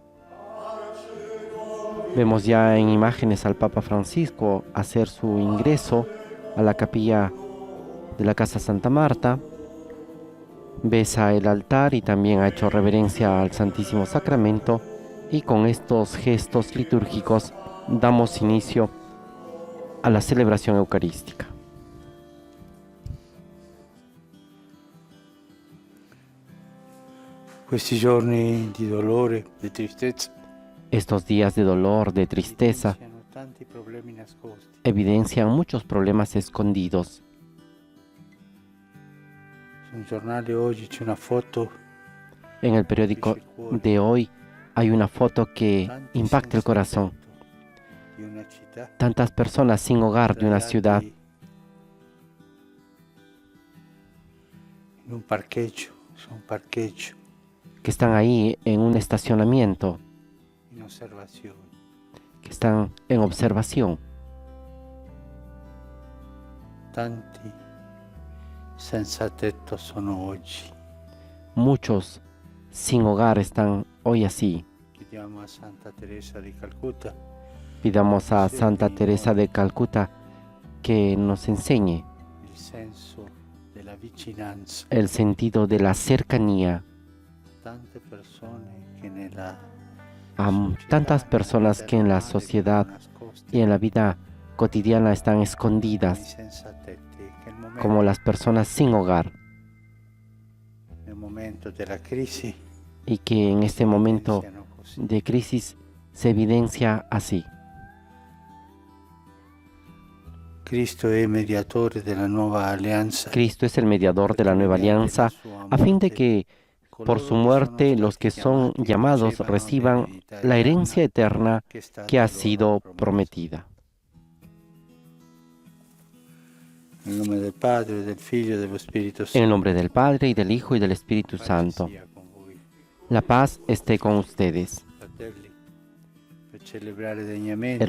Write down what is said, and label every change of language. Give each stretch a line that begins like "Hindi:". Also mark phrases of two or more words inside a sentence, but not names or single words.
Spanish: Vemos ya en imágenes al Papa Francisco hacer su ingreso a la capilla de la Casa Santa Marta. Besa el altar y también ha hecho reverencia al Santísimo Sacramento, y con estos gestos litúrgicos damos inicio a la celebración eucarística.
Italian: Questi giorni di dolore, di tristezza,
Spanish: Estos días de dolor, de tristeza,
Italian: evidenziano tanti problemi nascosti.
Spanish: evidencian muchos problemas escondidos.
Italian: Sul giornale oggi c'è una foto
Spanish: En el periódico de hoy hay una foto que
Italian: tanti
Spanish: impacta el
Italian: senza
Spanish: corazón.
Italian: tetto di una città,
Spanish: Tantas personas sin hogar de una ciudad,
Italian: in un parcheggio, su un parcheggio,
Spanish: que están ahí en un estacionamiento,
Italian: in osservazione.
Spanish: que están en observación.
Italian: Tanti senza tetto sono oggi.
Spanish: Muchos sin hogar están hoy así.
Italian: Chiediamo a Santa Teresa di Calcutta
Spanish: Pidamos a Santa Teresa de Calcuta que nos enseñe
Italian: il senso della vicinanza.
Spanish: el sentido de la cercanía
Italian: Tante persone che nella
Spanish: a tantas personas que en la sociedad y en la vida cotidiana están escondidas, como las personas sin hogar,
Italian: nel momento della crisi
Spanish: y que en este momento de crisis se evidencia así.
Italian: Cristo è mediatore della nuova alleanza.
Spanish: Cristo es el mediador de la nueva alianza, a fin de que por su muerte los que son llamados reciban la herencia eterna que ha sido prometida.
Italian: Nel nome del Padre, del Figlio e dello Spirito
Spanish: En
Italian: Santo.
Spanish: el nombre del Padre, y del Hijo, y del Espíritu Santo.
Italian: Sia con voi,
Spanish: La paz esté con ustedes.
Italian: fratelli, per celebrare degnamente